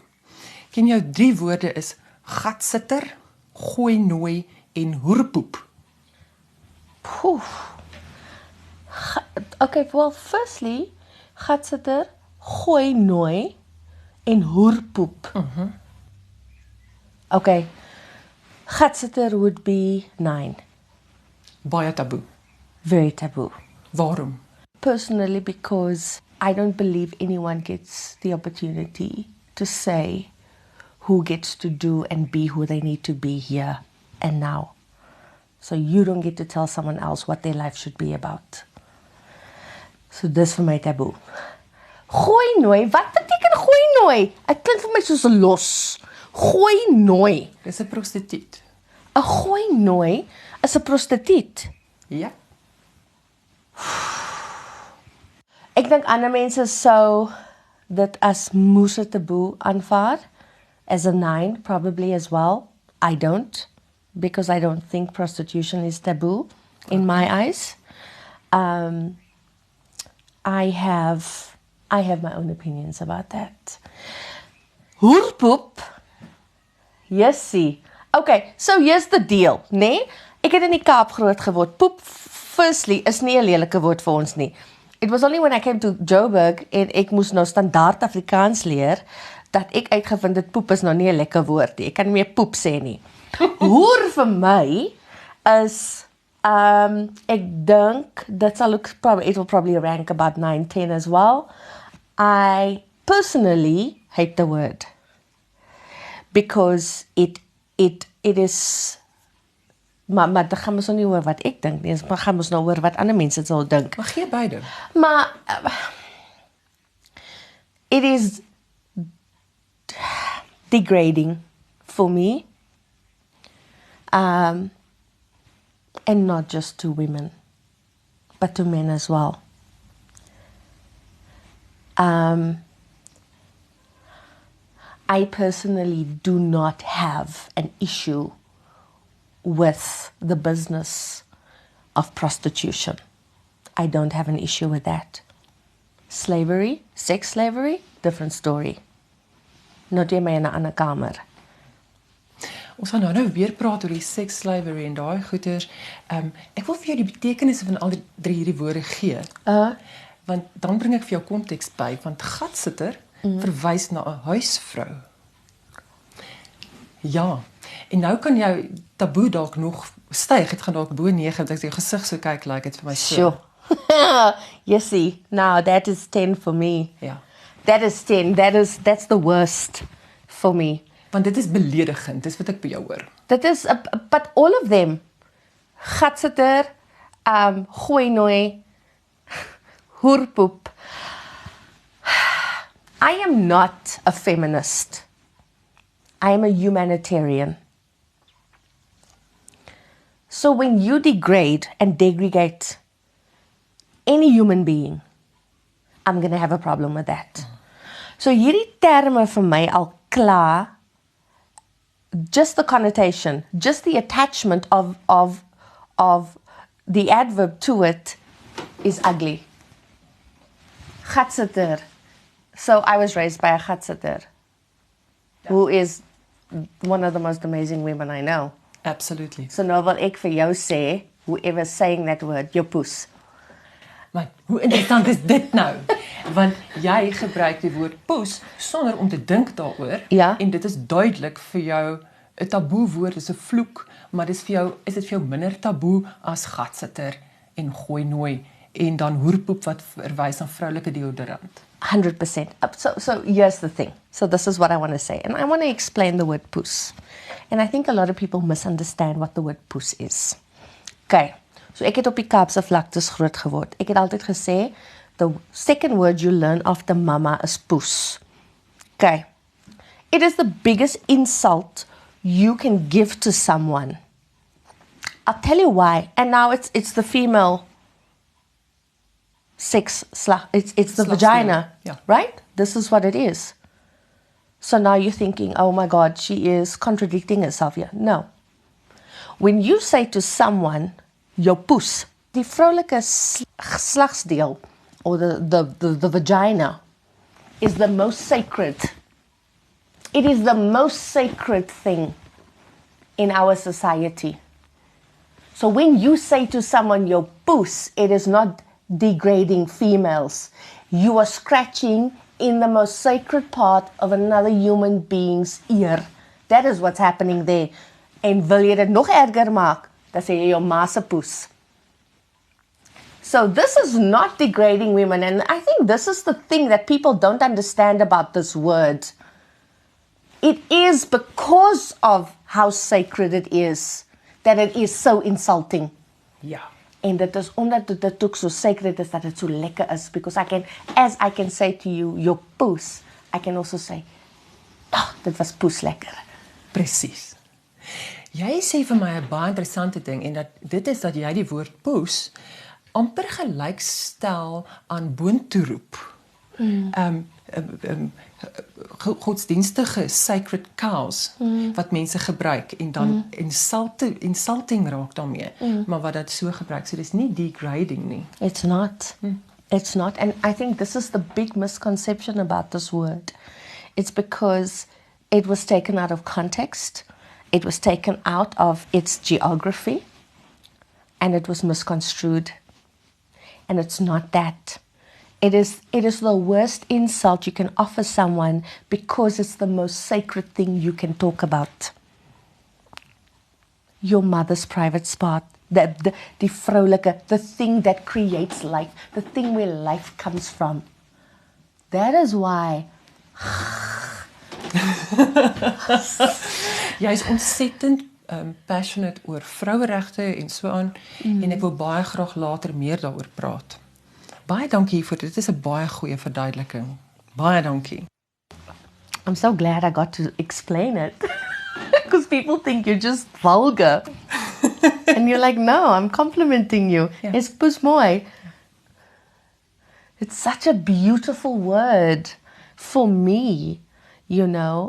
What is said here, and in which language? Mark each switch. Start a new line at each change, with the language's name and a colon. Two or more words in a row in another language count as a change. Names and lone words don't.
Afrikaans: Ken jou 3 woorde is gatsitter, gooi nooi en hoerpoep.
English: Okay, well, firstly,
Afrikaans: gatsitter, gooi nooi en hoerpoep.
English: Okay, gatsitter would be 9.
Afrikaans: Baie taboe.
English: Very taboo.
Afrikaans: Waarom?
English: Personally, because I don't believe anyone gets the opportunity to say who gets to do and be who they need to be here and now. So you don't get to tell someone else what their life should be about.
Afrikaans: So dis vir my taboe. Gooi nooi, wat beteken gooi nooi? Dit klink vir my soos 'n los. Gooi nooi. Dis 'n prostituut. 'n Gooi nooi is 'n prostituut. Ja. Ek dink ander mense sou dit as moes taboe aanvaar.
English: as a 9, probably as well. I don't, because I don't think prostitution is taboo in my eyes. I have my own opinions about that. Hoerpoep. Yes, see. Okay, so here's the deal,
Afrikaans: nee? Ek het in die Kaap groot geword. Poep, firstly, is nie 'n lelike woord vir ons nie.
English: It was only when I came to Joburg
Afrikaans: en ek moes nou standaard Afrikaans leer, dat ek uitgevind het poep is nou nie 'n lekker woord nie. Ek kan nie meer poep sê nie. Hoer vir my is, ek dink,
English: it will probably rank about 9, 10 as well. I personally hate the word. Because it is,
Afrikaans: maar dan gaan ons nou nie oor wat ek dink nie, maar gaan ons nou oor wat ander mense sal dink. Maar gee beide.
English: Maar it is degrading for me, and not just to women, but to men as well. I personally do not have an issue with the business of prostitution. I don't have an issue with that. Slavery, sex slavery, different story.
Afrikaans: Not jy my in 'n ander kamer. Ons gaan nou weer praat oor die
English: sex slavery
Afrikaans: en daai goeters. Ek wil vir jou die betekenisse van al die 3 hierdie woorde gee. Want dan bring ek vir jou konteks by, want gatsitter verwys na 'n huisvrou. Ja, en nou kan jou taboe dalk nog styg. Dit gaan dalk bo 9, want as jy gesig so kyk, lyk dit vir my so.
English: Sure. You see, now that is 10 for me.
Afrikaans: Ja.
English: That is 10. That's the worst for me.
Afrikaans: Want dit is beledigend, dis wat ek by jou hoor.
English: That is, but all of them,
Afrikaans: gatsitter, gooi nooi, hoerpoep.
English: I am not a feminist. I am a humanitarian. So when you degrade and degradate any human being, I'm going to have a problem with that.
Afrikaans: So hierdie terme vir my al klaar,
English: just the connotation, just the attachment of the adverb to it is ugly. Gatsitter. So I was raised by a gatsitter, who is one of the most amazing women I know. Absolutely.
Afrikaans: So nou wil ek vir jou sê,
English: whoever's saying that word,
Afrikaans: jou poes. Maar hoe interessant is dit nou? Want jy gebruik die woord poes sonder om te dink daaroor. Ja. En dit is duidelik vir jou 'n taboe woord, is 'n vloek, maar is dit vir jou minder taboe as gatsitter en gooi nooi en dan hoerpoep wat verwys na vroulike deodorant.
English: 100%. So here's the thing. So this is what I want to say. And I want to explain the word poes. And I think a lot of people misunderstand what the word poes is. Okay.
Afrikaans: So ek het op die Kaapse vlaktes groot geword. Ek het altyd gesê,
English: the second word you learn after mama is poes. Okay. It is the biggest insult you can give to someone. I'll tell you why. And now it's the female sex, it's the vagina, yeah. Right? This is what it is. So now you're thinking, oh my God, she is contradicting herself here. No. When you say to someone,
Afrikaans: jou poes, die vroulike geslagsdeel,
English: or the vagina, is the most sacred. It is the most sacred thing in our society. So when you say to someone, your poes, it is not degrading females. You are scratching in the most sacred part of another human being's ear. That is what's happening there.
Afrikaans: En wil jy dit nog erger maak, dan sê jy jou ma se poes.
English: So this is not degrading women, and I think this is the thing that people don't understand about this word. It is because of how sacred it is that it is so insulting.
Afrikaans: Ja. En dit is omdat dit ook
English: so sacred
Afrikaans: is dat dit so lekker is,
English: because as I can say to you,
Afrikaans: your poes,
English: I can also say,
Afrikaans: dit was poes lekker. Presies. Jy sê vir my 'n baie interessante ding, en dit is dat jy die woord poes amper gelykstel aan boontoe roep. godsdienstige
English: sacred cows
Afrikaans: wat mense gebruik en dan insulting raak daarmee, maar wat dat so gebruik. So dis nie degrading nie.
English: It's not. It's not. And I think this is the big misconception about this word. It's because it was taken out of context. It was taken out of its geography. And it was misconstrued. And it's not that. It is the worst insult you can offer someone because it's the most sacred thing you can talk about. Your mother's private spot.
Afrikaans: Die vroulike,
English: the thing that creates life, the thing where life comes from. That is why.
Afrikaans: Jy is ontsettend passionate oor vroueregte en so aan en ek wil baie graag later meer daaroor praat. Baie dankie hiervoor. Dit is 'n baie goeie verduideliking. Baie dankie.
English: I'm so glad I got to explain it. Because people think you're just vulgar. And you're like, no, I'm complimenting you. Yeah. It's
Afrikaans: poes mooi.
English: It's such a beautiful word for me, you know.